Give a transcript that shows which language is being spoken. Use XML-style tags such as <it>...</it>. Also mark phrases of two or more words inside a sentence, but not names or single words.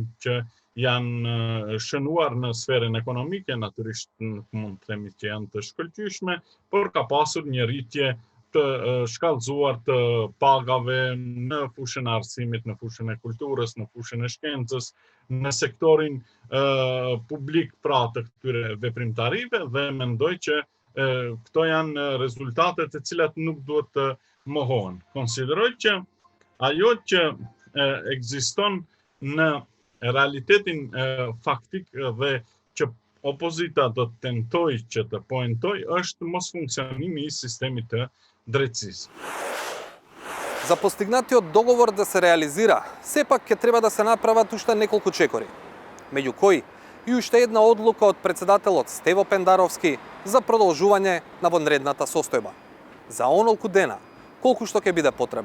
<sq>që janë shënuar në sferën ekonomike, natyrisht mund të themi që janë të shkëlqyeshme, por ka pasur një rritje të shkallëzuar të pagave në fushën e arsimit, në fushën e kulturës, në fushën e shkencës, në sektorin publik pra të këtyre veprimtarive, dhe mendoj që këto janë rezultate të cilat nuk duhet të mohohen. Konsideroj që ajo që ekziston në realitetin faktik dhe që opozita do të tentoj që të poentoj është mos funksionimi i sistemit të drejtësisë.</sq> <mk>За постигнатиот договор да се реализира, сепак ќе треба да се направат уште неколку чекори, меѓу кои и уште една одлука од председателот Стево Пендаровски за продолжување на вонредната состојба, за онолку дена, колку што ќе биде потребно.</mk>